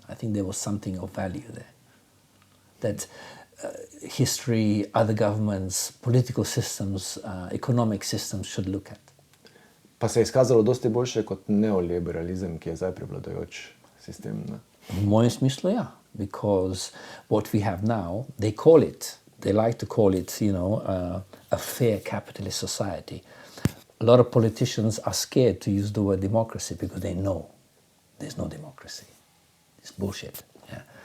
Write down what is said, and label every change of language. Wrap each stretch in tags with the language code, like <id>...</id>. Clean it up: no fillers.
<en>I think there was something of value there. That history, other governments, political systems, economic systems should look at.</en> <sl>Pa se je izkazalo dosti boljše kot neoliberalizem, ki je zdaj prevladujoč sistem. V mojem smislu, ja.</sl> <en>Because what we have now, they like to call it, a fair capitalist society. A lot of politicians are scared to use the word democracy because they know there's no democracy. It's bullshit. Yeah.</en>